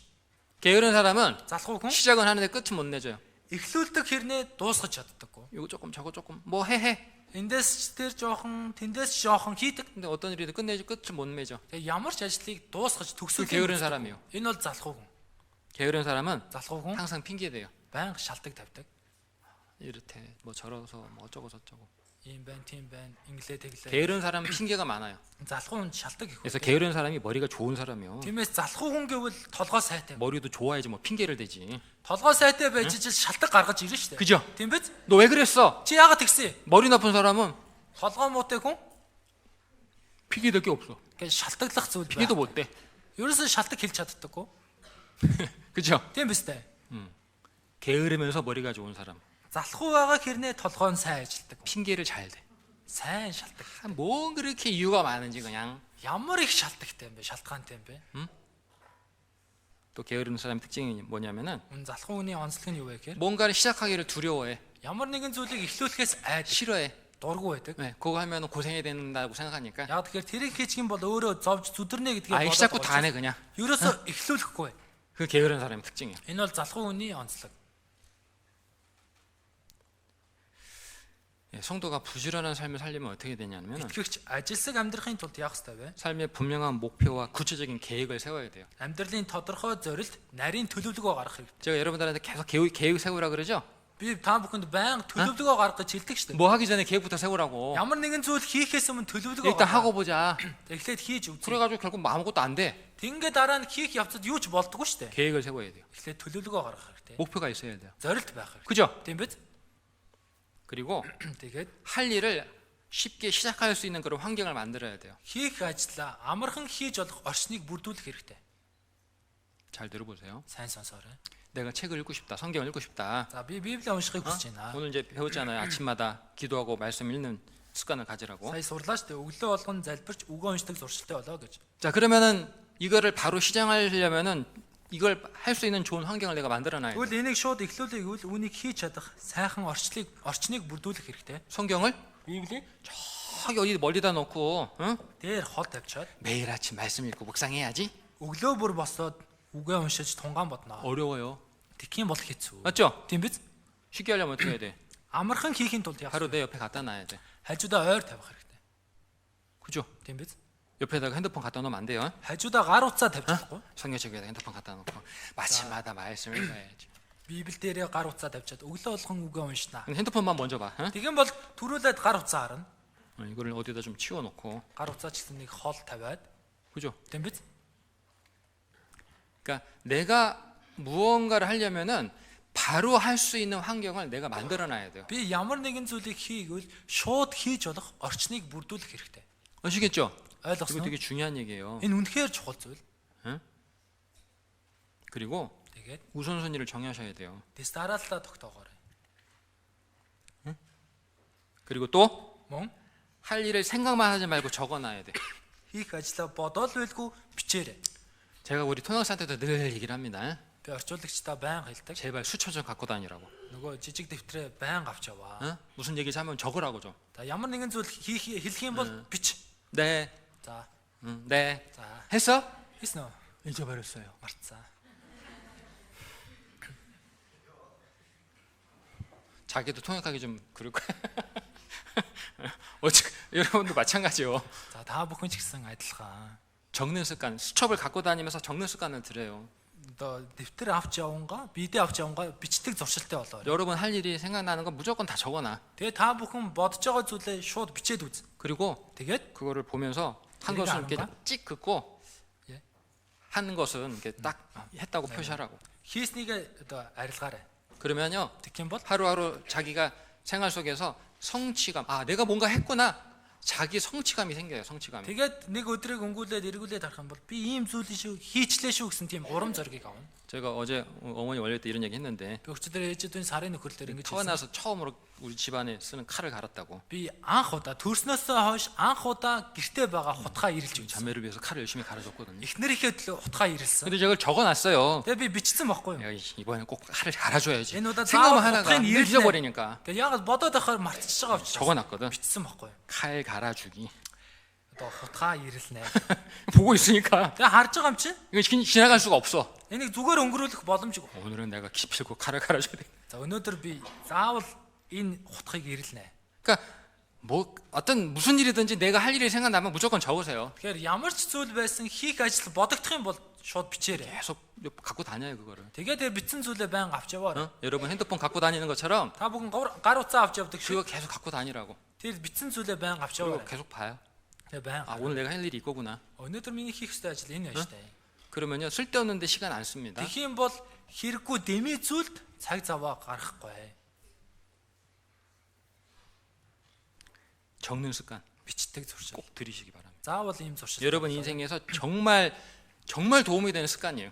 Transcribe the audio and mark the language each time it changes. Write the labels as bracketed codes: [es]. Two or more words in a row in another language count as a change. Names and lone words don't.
[ko] 게으른 사람은 [mn] Залхуу хүн [ko] 시작은 하는데 끝은 못 내줘요. [mn] эхлүүлдэг хэрнээ дуусгаж чаддаггүй. [ko] 이거 조금 저거 조금 뭐 해. [mn] Эндээс ч тэр жоохон, тэндээс жоохон хийдэг. [ko] 근데 어떤 일이든 끝내지 끝을 못 맺어. [mn] Тэгээ ямар ч ажлыг дуусгаж [ko] 그 [mn] төгсөх [ko] 게으른 사람이요. [mn] Энэ бол залхуу хүн. [ko] 게으른 사람은 [mn] Залхуу хүн [ko] 항상 핑계 대요. [mn] байнга шалтгаан тавьдаг. [ko] 이렇대 뭐 저러서 뭐 어쩌고 저쩌고. [mn] Ийм байна, тийм байна. Инглээ тэглээ. [ko] 게으른 사람은 핑계가 많아요. [mn] Залхуу хүн шалтгаан их. [ko] 그래서 게으른 사람이 머리가 좋은 사람이요. [mn] Тиймээс залхуу хүн гэвэл толгой сайтай. [ko] 머리도 좋아야지 뭐 핑계를 대지. [mn] Толгой сайтай байж ижил шалтгаан гаргаж ирнэ шүү дээ. [ko] 그죠? [mn] Тийм биз? [ko] 너 왜 그랬어? [mn] Чи яагаад тэгсэн? [ko] 머리 나쁜 사람은 [mn] Толгой муутай хүн [ko] 핑계 댈 게 없어. [mn] гэж шалтгаглах зүйл [ko] 핑계도 [mn] байна. [ko] 못 대. [mn] Ерөөсөө шалтгаан хэлж чаддаггүй. [ko] 그죠? [mn] Тийм биз дээ? [ko] 게으르면서 머리가 좋은 사람. [mn] Залхуу байгаа хэрнээ толгой нь сайн ажилдаг. [ko] 핑계를 잘 대. [mn] Сайн шалтгаан. [ko] 뭐 그렇게 이유가 많은지 그냥. [mn] Ямар их шалтгаантай юм бэ? Шалтгаантай юм бэ? [ko] 또 게으른 사람의 특징이 뭐냐면은 [mn] Үн залхуу хүний онцлог нь юу вэ гэхээр [ko] 뭔가를 시작하기를 두려워해. [mn] ямар нэгэн зүйлийг эхлүүлэхээс айдаг, [ko] 싫어해. [mn] дургу байдаг. [ko] 네, 그거 하면 고생해야 된다고 생각하니까 [mn] Яг тэгэхээр тэрийг хийчих юм бол өөрөө зовж зүдэрнэ гэдгийг [ko] 아예 시작부터 안 해 그냥. [mn] ерөөсөө эхлүүлэхгүй. [ko] 그 게으른 사람의 특징이야. [mn] Энэ бол залхуу хүний онцлог. [ko] 예, 성도가 부지런한 삶을 살려면 어떻게 되냐면 [mn] Итгэгч ажилсаг амьдрахын тулд яах ёстой вэ? [ko] 삶의 분명한 목표와 구체적인 계획을 세워야 돼요. [mn] Амьдралын тодорхой зорилт, нарийн төлөвлөгөө гаргах хэрэгтэй. [ko] 제가 여러분들한테 계속 계획 세우라 그러죠? [mn] Би та бүхэнд байнга төлөвлөгөө гаргах гэж хэлдэг шүү дээ. [ko] 뭐 하기 전에 계획부터 세우라고. [mn] Ямар нэгэн зүйл хийхээс өмнө төлөвлөгөө [ko] 일단 [mn] гаргах. [ko] 하고 보자. [mn] Эхлээд хийж үзье. [ko] 그래가지고 결국 뭐 아무것도 안 돼. [mn] Тингээ дараа нь хийх явцад юу ч болдгоо шүү дээ. [ko] 계획을 세워야 돼요. [mn] Эхлээд төлөвлөгөө гаргах хэрэгтэй. [ko] 목표가 있어야 돼요. [mn] Зорилт байх хэрэгтэй. [ko] 그죠? [mn] Тийм биз? [ko] 그리고 [mn] Тэгээд [ko] 할 일을 쉽게 시작할 수 있는 그런 환경을 만들어야 돼요. [mn] хийх ажлаа амархан хийж болох орчныг бүрдүүлэх хэрэгтэй. [ko] 잘 들어보세요. [mn] Сайн сонсоорой. [ko] 내가 책을 읽고 싶다. 성경을 읽고 싶다. [mn] За би Библийг уншихыг хүсэж байна. [ko] 오늘 이제 배웠잖아요. 아침마다 기도하고 말씀 읽는 습관을 가지라고. [mn] Сая сурлаа шүү дээ. Өглөө болгон залбирч үгөө уншдаг зуршилтай болоо гэж. [ko] 자, 그러면은 이거를 바로 시작하려면은 이걸 할 수 있는 좋은 환경을 내가 만들어 놔야 돼. [mn] Тэгвэл энийг шууд эхлүүлэх гэвэл үнийг хийж чадах сайхан орчныг бүрдүүлэх хэрэгтэй. [ko] 성경을 [mn] Библийг [ko] 저기 어디 멀리다 놓고, 응? [mn] дээр хол тавьчаад [ko] 매일 아침 말씀 읽고 묵상해야지. [mn] өглөө бүр босоод үгээ уншиж тунгаан бодно. [ko] 어려워요. [mn] Тэгхийн бол хэцүү. [ko] 맞죠? [mn] Тийм биз? [ko] 쉽게 하려면 어떻게 해야 돼? [mn] Амархан хийхин тулд яах [ko] 바로 [mn] вэ? [ko] 내 옆에 갖다 놔야 돼. [mn] Хажуудаа ойр тавих хэрэгтэй. [ko] 그죠? [mn] Тийм биз? [ko] 옆에다가 핸드폰 갖다 놓으면 안 돼요. [mn] Хажуудаа гар утсаа тавьж чадахгүй. [ko] 성경책에다 핸드폰 갖다 놓고 마침마다 말씀 읽어야지. [mn] Библи дээрээ гар утсаа тавьчаад өглөө болгон үгээ уншнаа. [ko] 근데 핸드폰만 먼저 봐. 응? [mn] Тэгэн бол төрүүлээд гар утсаа харна. [ko] 이거를 어디다 좀 치워놓고, [mn] Гар утсаа ч гэсэн нэг хол тавиад. [ko] 그죠? [mn] Тийм биз? [ko] 그러니까 내가 무언가를 하려면은 바로 할 수 있는 환경을 내가 만들어놔야 돼요. [mn] Би ямар нэгэн зүйлийг хийгвэл шууд хийж болох орчныг бүрдүүлэх хэрэгтэй. [ko] 아시겠죠? 이거 [mn] Ойлгосноо? [ko] 되게 중요한 얘기예요. [mn] Энэ үнэхээр чухал зүйл. [ko] 그리고 [mn] Тэгээд [ko] 우선순위를 정하셔야 돼요. [mn] дэс дарааллаа тогтоогоорой. [ko] 그리고 또 할 [mn] Мөн [ko] 일을 생각만 하지 말고 적어놔야 돼. [mn] хийх ажлаа бодоод байлгүй бичээрэй. [ko] 제가 우리 통역사한테도 늘 얘기를 합니다. [mn] Би орчуулагчдаа байнга хэлдэг. [ko] 제발 수초 좀 갖고 다니라고. [mn] Нөгөө жижиг дэвтрээ байнга авч яваа. [ko] 어? 무슨 얘기 하면 적으라고 좀. [mn] За ямар нэгэн зүйл хэлэх юм бол бич. [ko] 네, [mn] За. [ko] 네. [mn] За. [ko] 했어? [mn] Хийсэн үү? [ko] 잊어버렸어요. [mn] Мартсан. [ko] 자기도 통역하기 좀 그럴 거야. 여러분도 마찬가지요. [mn] За та бүхэн ч гэсэн адилхан. [ko] 적는 습관, 수첩을 갖고 다니면서 적는 습관을 들여요. [mn] Одоо дэвтэр авч явангаа, бидээ авч явангаа бичдэг зуршилтай болоо. [ko] 여러분 할 일이 생각나는 건 무조건 다 적어놔. [mn] Тэгээ та бүхэн бодож байгаа зүйлээ шууд бичээд үз. [ko] 그리고 [mn] Тэгээд [ko] 그거를 보면서 한 그러니까 것은 이렇게 아는가? 찍 긋고 예. 하는 것은 이렇게 딱 했다고 표시하라고. [mn] хийснийг одоо арилгаарай. [ko] 그러면요 [mn] Тэгэх юм бол [ko] 하루하루 자기가 생활 속에서 성취감, 아 내가 뭔가 했구나, 자기 성취감이 생겨요. 성취감이. [mn] тэгээд нэг өдрийг өнгүүлээд эргүүлээд харах юм бол би ийм зүйлийг шүү хийчлээ шүү гэсэн тийм урам зориг авна. [ko] 제가 어제 어머니 원래 때 이런 얘기 했는데 [mn] Би өчигдөр ээжэдийн сарын нөхөрлөөр ингэж хэлсэн. [ko] 태어나서 처음으로 우리 집안에 쓰는 칼을 갈았다고. [mn] Би анх удаа төрснөөсөө хойш анх удаа гэртээ байгаа хутгаа ирэлж үзсэн. [ko] 자매를 위해서 칼을 열심히 갈아줬거든요. [mn] Эхнэрийнхээ төлөө хутгаа ирэлсэн. [ko] 근데 저걸 적어놨어요. [mn] Тэгээ би бичсэн байхгүй юу? [ko] 야, 이번엔 꼭 칼을 갈아줘야지. [mn] Энэ удаа [ko] 생각만 [mn] заавал [ko] 하다가 [mn] хутгыг [ko] 늘 [mn] ирэлнэ. [ko] 잊어버리니까 [mn] Тэгээ яагаад бодоод байхаар мартчихж байгаа учраас [ko] 적어놨거든. [mn] бичсэн байхгүй юу? [ko] 칼 갈아주기. [mn] Одоо хутгаа ирэлнэ. [ko] 보고 있으니까 [mn] Тэгээ харж байгаа юм чи? [ko] 이거 지나갈 수가 없어. [mn] Энийг зүгээр өнгөрүүлэх боломжгүй. [ko] 오늘은 내가 기필코 칼을 갈아줘야 돼. [mn] За өнөөдөр би заавал энэ хутгийг ирэлнэ. [ko] 그러니까 뭐 어떤 무슨 일이든지 내가 할 일이 생각나면 무조건 적으세요. [mn] Тэгэхээр ямар ч зүйл байсан хийх ажил бодогдох юм бол шууд бичээрэй. [ko] 계속 갖고 다녀요 그거를. [mn] Тэгээд тэр бичсэн зүйлээ байнга авч яваарай. [ko] 어? 여러분 핸드폰 갖고 다니는 것처럼 [mn] Та бүхэн гар утсаа авч явдаг [ko] 그거 [mn] шиг [ko] 계속 갖고 다니라고. [mn] тэр бичсэн зүйлээ байнга авч [ko] 그리고 [mn] яваарай. [ko] 계속 봐요. [mn] Тэгээ байнга. [ko] 아 오늘 내가 할 일이 이거구나. [mn] Өнөөдөр миний хийх ёстой ажил энэ байна штэ. [ko] 그러면요 쓸데없는데 시간 안 씁니다. [mn] Тэгэх юм бол хэрэггүй дэмий зүйлд цаг заваа гаргахгүй. [ko] 적는 습관 [mn] Бичдэг зуршил. [ko] 꼭 들이시기 바랍니다. [mn] Заавал ийм зуршил. [ko] 여러분 인생에서 정말 도움이 되는 습관이에요.